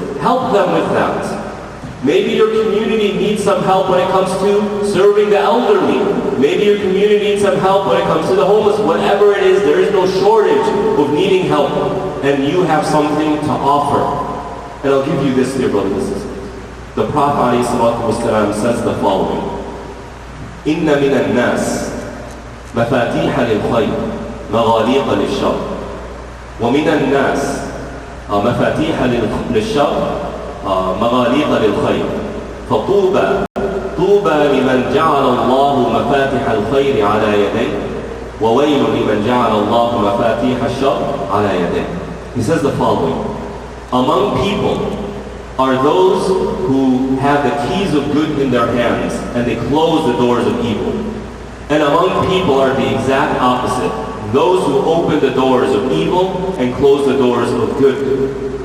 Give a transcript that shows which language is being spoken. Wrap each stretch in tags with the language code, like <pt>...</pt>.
<en>Help them with that. Maybe your community needs some help when it comes to serving the elderly. Maybe your community needs some help when it comes to the homeless. Whatever it is, there is no shortage of needing help. And you have something to offer. And I'll give you this, dear brothers and sisters. The Prophet ﷺ says the following.</en> <ar>إِنَّ مِنَ النَّاسِ مَفَاتِيحَ لِلْخَيْرِ مَغَالِيقَ لِلشَّرِّ وَمِنَ النَّاسِ مَفَاتِيحَ لِلشَّرِّ مغاليق للخير فطوبى لمن جعل الله مفاتح الخير على يديه وويل لمن جعل الله مفاتيح الشر على يديه.</ar> <en>He says the following. Among people are those who have the keys of good in their hands and they close the doors of evil. And among people are the exact opposite. those who open the doors of evil and close the doors of good.</en>